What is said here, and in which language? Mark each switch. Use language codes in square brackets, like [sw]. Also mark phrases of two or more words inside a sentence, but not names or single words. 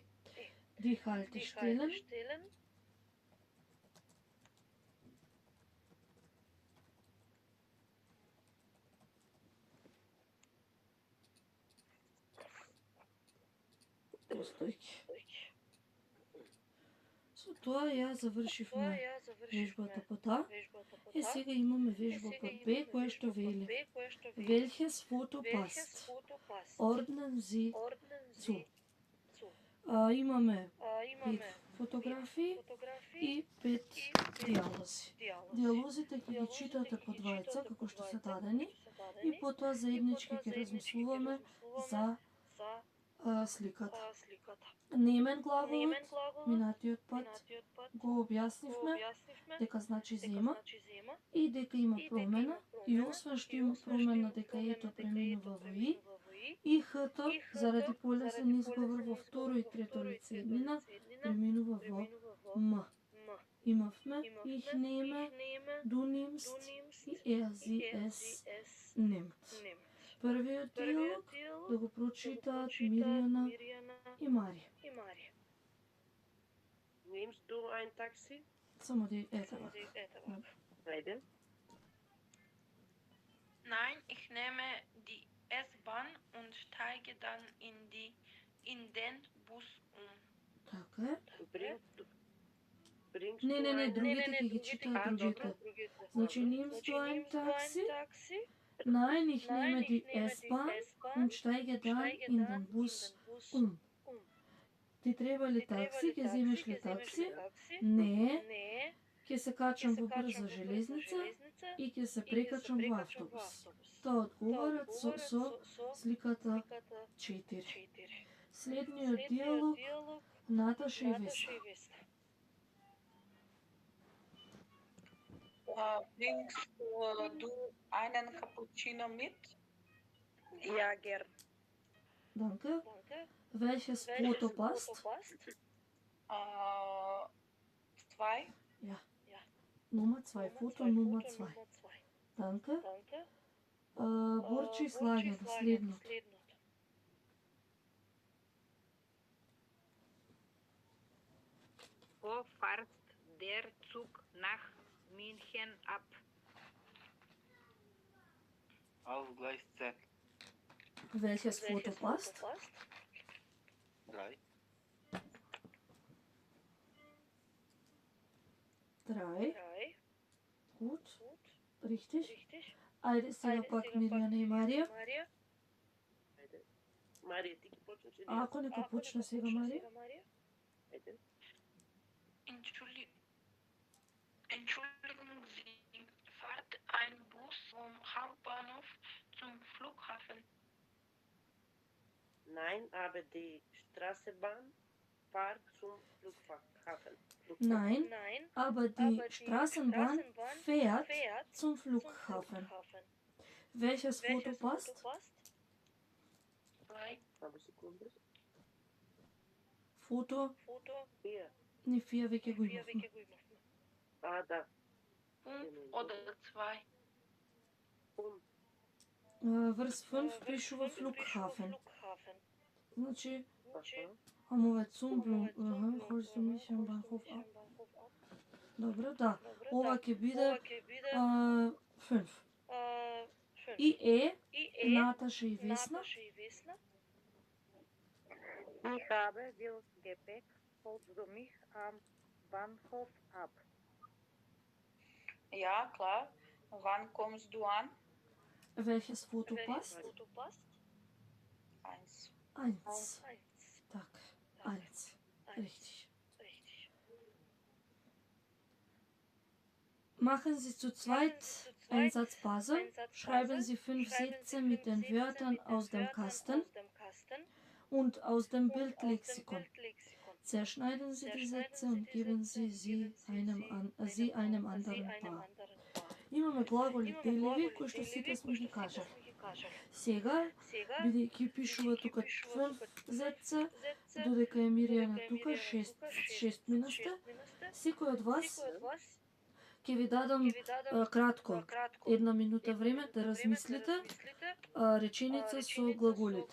[de] Die Haltestellen. [mk] Постојки. Со тоа ја завршивме вежбата по таа. Е, сега имаме вежба под Б, која што вели. [de] Welches Foto passt? Ordnen Sie zu. [mk] Имаме 5 фотографии и 5 диалози. Диалозите ќе ги читате по двајца, како што се дадени, и потоа заеднички ќе размислуваме за сликата. Немен глаголот, минатиот пат го објаснивме, дека значи зема и дека има промена, и освен што има промена дека ето преминува во и хто, заради полесен изговор во второ и трето лице еднина, преминува во м. [de] Имавме ich nehme, du nimmst и sie es nimmt. [mk] Првиот диалог да го прочитаат Мирјана и Марија. [de] Nimmst du ein Taxi? [mk] Само етава. Ajde. [de] Nein, ich nehme die S-Bahn und steige dann in den Bus um. [mk] Така е. [de] Bringst [mk] Не, [de] du ein [mk] другите ќе ги читаат другите. Значи, [de] nimmst du ein Taxi? Nein, ich nehme die S-Bahn und steige dann in den Bus um. [mk] Ти треба ли такси? Ќе земеш ли такси? Не. Ќе се качам во брза железница и ќе се прекачам во автобус. Тоа одговарат со сликата 4. Следниот диалог Наташа и Весна. [de] Bringst du einen Cappuccino mit? Ja, gern. Danke. Welches Foto passt? 2. Ja. Nummer 2. Foto Nummer 2. Danke. [mk] Борчи слагено следното. [de] Wo fährt der Zug nach München ab? Auf Gleis Z. Welches Foto passt? 3. 3. Gut. Richtig. [mk] Ајде сега пак Мирјана и Марија. Марија, ти ќе почнеш или? Ако нека почне сега Марија. Ajde. [de] Entschuldigen Sie, fährt ein Bus vom Hauptbahnhof zum Flughafen? Nein, aber die Straßenbahn fährt zum Flughafen. Nein, aber die Straßenbahn fährt zum Flughafen. Welches Foto passt? 2. Aber Sekunde. Foto, Hier. [mk] не 4 веќе го имавме. Da. [de] 5 oder 2. [mk] Vers 5 пишува Flughafen. Значи, Аха. [de] амове Цумблум, Хорст du mich am Bahnhof ab. [mk] Добро, да. Ова ќе биде 5. И Наташа и Весна. [de] Ich habe das Gepäck holst du mich am Bahnhof ab. Ja, klar. Wann kommst du an? Welches Foto passt? 1. 1. Так, 1. Richtig. Machen Sie zu zweit Einsatzpause. Schreiben Sie 5 Sätze mit den Wörtern aus dem Kasten und aus dem Bildlexikon. Zerschneiden Sie die Sätze und geben Sie sie einem anderen Paar. [mk] Имаме глаголи деливи кои што сите сме ги кажали. Сега, бидејќи пишува тука 5 зетца, додека е Миријана тука 6 минуста, секој од вас ќе ви дадам кратко 1 минута време да размислите реченица со глаголите.